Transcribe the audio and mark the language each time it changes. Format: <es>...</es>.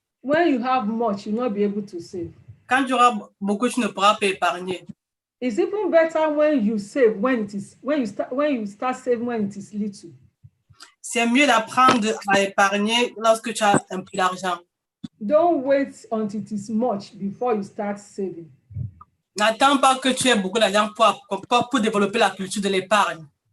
<en>When you have much, you will not be able to save.</en> <fr>Quand tu auras beaucoup, tu ne pourras pas épargner.</fr> <en>It's even better when you save when you start saving when it is little.</en> <fr>C'est mieux d'apprendre à épargner lorsque tu as un peu d'argent.</fr> <en>Don't wait until it is much before you start saving.</en> <fr>N'attends pas que tu aies beaucoup d'argent pour développer la culture de l'épargne.</fr>